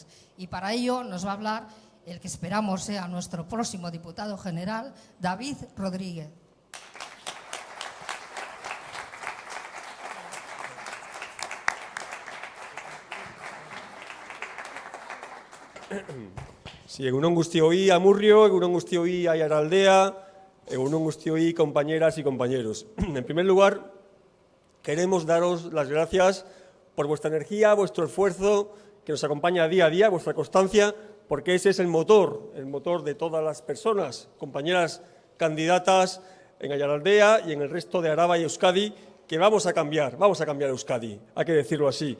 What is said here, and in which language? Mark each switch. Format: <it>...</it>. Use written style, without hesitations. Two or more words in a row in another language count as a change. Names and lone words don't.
<es>Y para ello nos va a hablar el que esperamos sea nuestro próximo diputado general, David Rodríguez. Sí,</es> <eu>egunon guztioi Amurrio, egunon guztioi Aiaraldea, egunon guztioi</eu> <es>compañeras y compañeros. En primer lugar, queremos daros las gracias por vuestra energía, vuestro esfuerzo, que nos acompaña día a día, vuestra constancia, porque ese es el motor de todas las personas, compañeras candidatas en Aiaraldea y en el resto de Araba y Euskadi, que vamos a cambiar Euskadi, hay que decirlo así.</es>